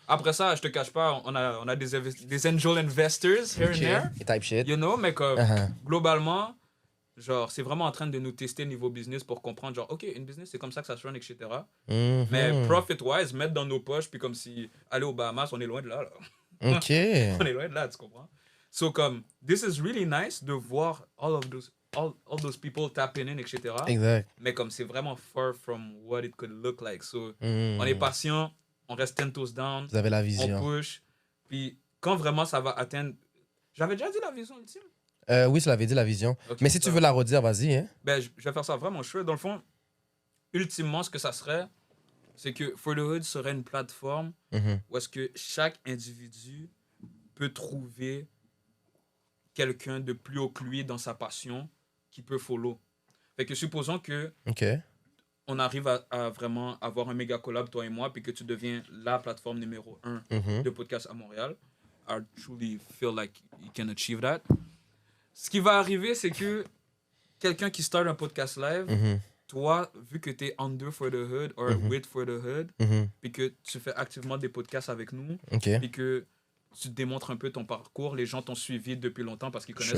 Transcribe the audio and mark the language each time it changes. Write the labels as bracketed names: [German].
[French] après ça, je te cache pas, on a des [English] angel investors here Ok. and there, Et type shit. you know, [French] mais comme Uh-huh. globalement, genre, c'est vraiment en train de nous tester niveau business pour comprendre, genre, ok, une business, c'est comme ça que ça se run, etc. Mhm. Mais profit-wise, mettre dans nos poches, puis comme si aller aux Bahamas, on est loin de là, là. Ok. On est loin de là, tu comprends? [English] So, comme, this is really nice [French] de voir [English] all those people tapping in, etc. [French] Exact. Mais comme c'est vraiment [English] far from what it could look like. So, Mhm. [French] on est patient, on reste [English] 10 toes down, [French] Vous avez la on vision. [English] push. [French] Puis quand vraiment ça va atteindre... J'avais déjà dit la vision ultime. Oui, tu l'avais dit, la vision. Ok, Mais si tu veux la redire, vas-y. Hein. Ben, je vais faire ça vraiment chouette. Dans le fond, ultimement, ce que ça serait, c'est que For the Hood serait une plateforme Mhm. où est-ce que chaque individu peut trouver quelqu'un de plus haut que lui dans sa passion qui peut follow. Fait que supposons que Ok. on arrive à vraiment avoir un méga collab, toi et moi, puis que tu deviens la plateforme numéro 1 Mhm. de podcast à Montréal. [English] I truly feel like you can achieve that. [French] Ce qui va arriver, c'est que quelqu'un qui start un podcast live, Mhm. toi, vu que tu es under For the Hood or with For the Hood, Mhm. puis que tu fais activement des podcasts avec nous, Ok. puis que tu démontres un peu ton parcours, les gens t'ont suivi depuis longtemps parce qu'ils connaissent